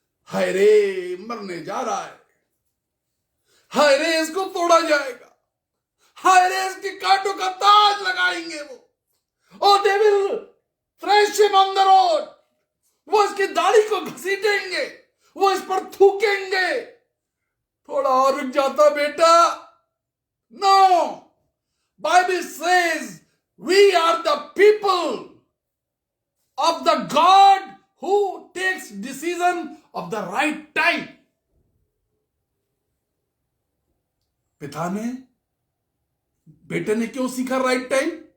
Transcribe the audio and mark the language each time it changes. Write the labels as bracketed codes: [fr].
[hi] हाय रे, मरने जा रहा है, हाय रे इसको तोड़ा जाएगा, हाय रे इसके कांटों का ताज लगाएंगे वो, [en] oh they will thresh him on the road, [hi] वो इसकी दाढ़ी को घसीटेंगे, वो इस पर थूकेंगे। थोड़ा और रुक जाता बेटा। [en] No, Bible says we are the people of the God who takes decision of the right time. [hi] पिता ने, बेटे ने क्यों सीखा राइट टाइम?